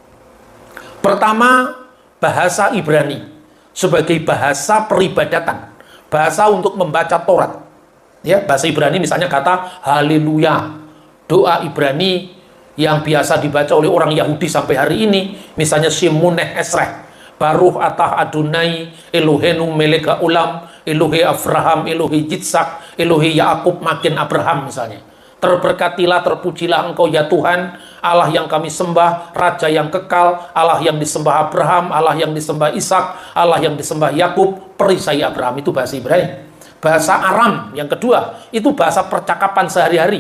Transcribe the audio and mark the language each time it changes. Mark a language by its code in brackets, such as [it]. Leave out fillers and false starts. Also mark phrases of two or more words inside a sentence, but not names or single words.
[id] Pertama, bahasa Ibrani sebagai bahasa peribadatan, bahasa untuk membaca Taurat. Ya, bahasa Ibrani misalnya kata haleluya, doa Ibrani yang biasa dibaca oleh orang Yahudi sampai hari ini, misalnya Shemoneh Esreh, [he] ברוך אתה אדני אלהינו מלך העולם, אלהי אברהם, אלהי יצחק, אלהי יעקב מגן אברהם [id] misalnya. Terberkatilah, terpujilah Engkau ya Tuhan, Allah yang kami sembah, Raja yang kekal, Allah yang disembah Abraham, Allah yang disembah Ishak, Allah yang disembah Yakub, perisai Abraham. Itu bahasa Ibrani. Bahasa Aram yang kedua, itu bahasa percakapan sehari-hari.